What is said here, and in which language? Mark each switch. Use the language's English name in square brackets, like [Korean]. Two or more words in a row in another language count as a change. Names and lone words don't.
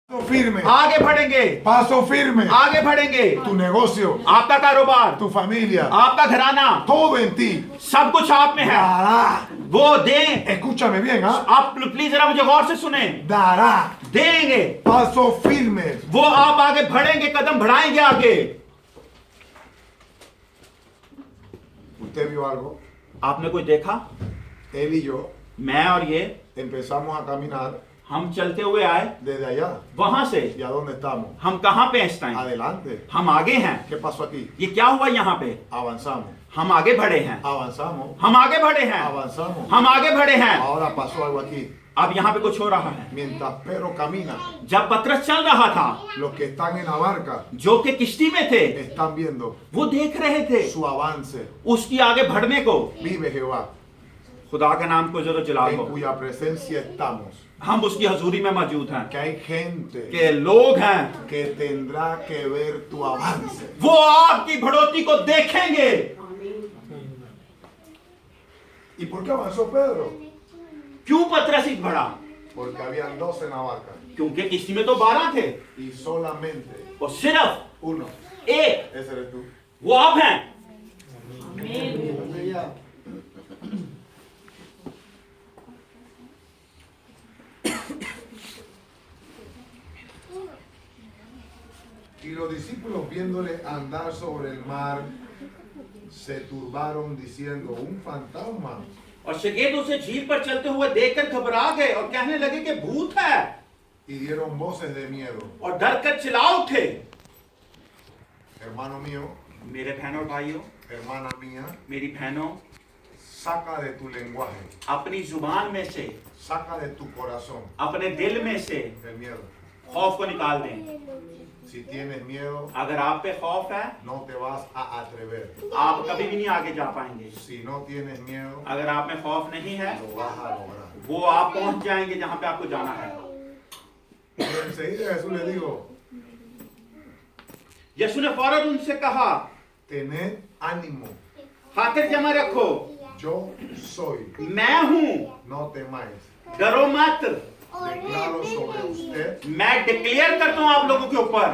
[Spanish] firme. [Hindi] आगे बढ़ेंगे, [Spanish] Paso firme. [Hindi] आगे बढ़ेंगे। [Spanish] Tu negocio, [Hindi] आपका कारोबार, [Spanish] tu familia, [Hindi] आपका घराना, [Spanish] todo en ti [Hindi] सब कुछ आप में है। [Spanish] dará. [Hindi] वो दें। [Spanish] Escúchame bien, ¿ah? [Hindi] आप प्लीज जरा मुझे गौर से सुने। [Spanish] Dará. [Hindi] देंगे, [Spanish] Paso firme. [Hindi] वो आप आगे बढ़ेंगे, कदम बढ़ाएंगे आगे। [Spanish] ¿Usted vio algo? [Hindi] आपने कोई देखा? [Spanish] Él y yo [Hindi] मैं और ये [Spanish] empezamos a caminar [Hindi] हम चलते हुए आए [Spanish] desde allá. [Hindi] वहां से। [Spanish] ¿Y a dónde estamos? [Hindi] हम कहाँ पे हैं इस टाइम? [Spanish] Adelante. [Hindi] हम आगे हैं। [Spanish] ¿Qué pasó aquí? [Hindi] ये क्या हुआ यहाँ पे? [Spanish] Avanzamos. [Hindi] हम आगे बढ़े हैं, [Spanish] Avanzamos. [Hindi] हम आगे बढ़े हैं, [Spanish] Avanzamos. [Hindi] हम आगे बढ़े हैं। [Spanish] Ahora pasó algo aquí. [Hindi] अब यहाँ पे कुछ हो रहा है। [Spanish] Mientras Pedro camina, [Hindi] जब पतरस चल रहा था, [Spanish] los que están en la barca [Hindi] जो कि किश्ती में थे, [Spanish] están viendo [Hindi] वो देख रहे थे [Spanish] su avance. [Hindi] उसकी आगे बढ़ने को। [Spanish] Vive Jehová, [Hindi] खुदा का नाम को जरूर जलाल [Spanish] en [Hindi] हो। [Spanish] cuya presencia estamos. [Hindi] हम उसकी हजूरी में मौजूद हैं, [Spanish] Que hay gente [Hindi] कि लोग हैं [Spanish] que tendrá que ver tu avance. [Hindi] वो आपकी बढ़ोतरी को देखेंगे। [Spanish] ¿Y por qué avanzó Pedro? [Hindi] क्यों पतरस इस बढ़ा? [Spanish] Porque habían 12 en la barca [Hindi] क्योंकि किश्ती में तो 12 थे [Spanish] y solamente [Hindi] और सिर्फ [Spanish] uno. [Hindi] एक, [Spanish] Ese eres tú. [Hindi] वो आप हैं। [Spanish] Y los discípulos viéndole andar sobre el mar se turbaron diciendo, un fantasma. [Hindi] और शगीद उसे झील पर चलते हुए देखकर घबरा गए और कहने लगे कि भूत है, [Spanish] Y dieron voces de miedo. [Hindi] और डर कर चिल्ला उठे। [Spanish] Hermano mío, [Hindi] मेरे बहनों और भाइयों, [Spanish] hermana mía, [Hindi] मेरी बहनों, [Spanish] saca de tu lenguaje, [Hindi] अपनी जुबान में से, [Spanish] saca de tu corazón [Hindi] अपने दिल में से [Spanish] el miedo. [Hindi] खौफ को निकाल दें। [Spanish] Si tienes miedo, [Hindi] अगर आप पे खौफ है, [Spanish] no te vas a atrever. [Hindi] आप कभी भी नहीं आगे जा पाएंगे। [Spanish] Si no tienes miedo, [Hindi] अगर आप में खौफ नहीं है, [Spanish] lo vas a lograr. [Hindi] वो आप पहुंच जाएंगे जहां पे आपको जाना है। [Spanish] Pero enseguida Jesús le dijo, [Hindi] यीशु ने फौरन उनसे कहा, [Spanish] tened ánimo, [Hindi] खातिर जमा रखो, [Spanish] yo soy, [Hindi] मैं हूं, [Spanish] no temáis. [Hindi] डरो मत। [Spanish] Declaro sobre usted [Hindi] मैं डिक्लेयर करता हूं आप लोगों के ऊपर